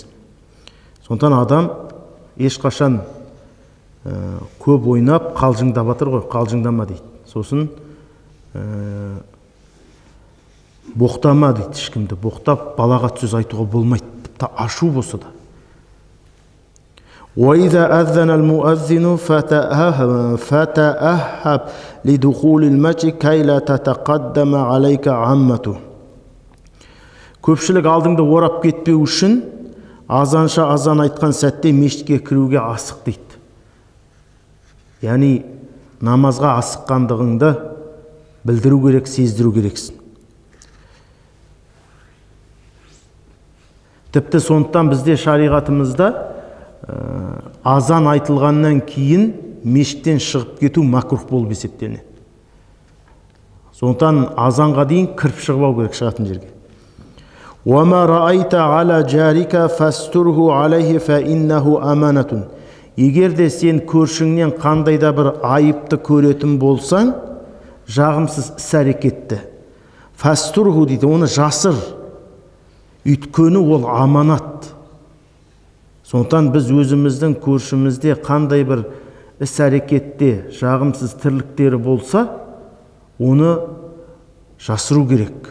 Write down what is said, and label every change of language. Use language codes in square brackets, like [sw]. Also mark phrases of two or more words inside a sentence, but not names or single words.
[kk] Сондықтан адам ешқашан көп ойнап қалжыңдап жатыр ғой, қалжыңдама дейді. Сосын боқтама дейді, ешкімді боқтап балағат сөз айтуға болмайды, тіпті ашу болса да. [ar] وَإِذَا أَذَّنَ الْمُؤَذِّنُ فَتَأَهَّبْ لِدُخُولِ الْمَسْجِدِ كَيْ لَا تَتَقَدَّمَ عَلَيْكَ عَامَّتُهُ. [kk] Көпшілік алдыңды орап кетпеу үшін азанша азан айтқан сәтте мешітке кіруге асық дейді. Яғни намазға асыққандығыңды білдіру керек, сездіру керексің. Тіпті сондықтан бізде шариғатымызда азан айтылғаннан кейін мешіттен шығып кету макрух болып есептелінеді. Сондықтан азанға дейін кіріп шығып керек шығатын жерге. [ar] وَمَا رَأَيْتَ عَلَى جَارِكَ فَاسْتُرْهُ عَلَيْهِ فَإِنَّهُ أَمَانَةٌ. [kk] Егер де сен көршіңнен қандайда бір айыпты көретін болсаң, жағымсыз іс-әрекетті, фастурху дейді, оны жасыр. Өйткені ол аманат. Сондықтан біз өзіміздің көршімізде қандай бір іс-әрекетте жағымсыз тірліктері болса, оны жасыру керек.